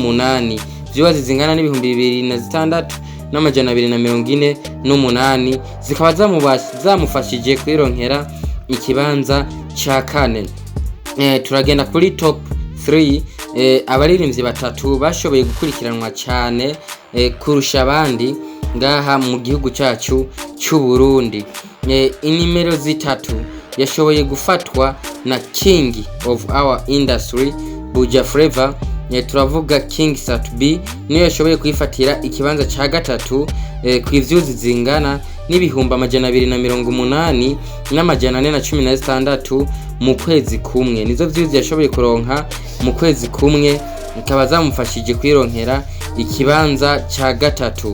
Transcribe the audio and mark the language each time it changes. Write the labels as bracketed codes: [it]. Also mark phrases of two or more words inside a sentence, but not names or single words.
[rn] Viewers zingana n'ibihumbi 2006 n'amajana zikaba zamufashije kwironkera ikibanza ca kane. Turagenda kuri top 3. Abaririmbyi batatu bashoboye gukurikiranwa cyane kurusha abandi ngaha mu gihugu cyacu cy'u Burundi. Inimero zitatu yashoboye gufatwa na [en] king of our industry [rn] Buja Flava. Turavuga King Sat B niyo yashoboye kwifatira ikibanza ca gatatu ku ivyuzi zingana n'ibihumbi 280 n'amajana mu kwezi kumwe. Nizo vyuzi yashoboye kuronka mu kwezi kumwe, ikaba zamufashije kwironkera ikibanza ca gatatu.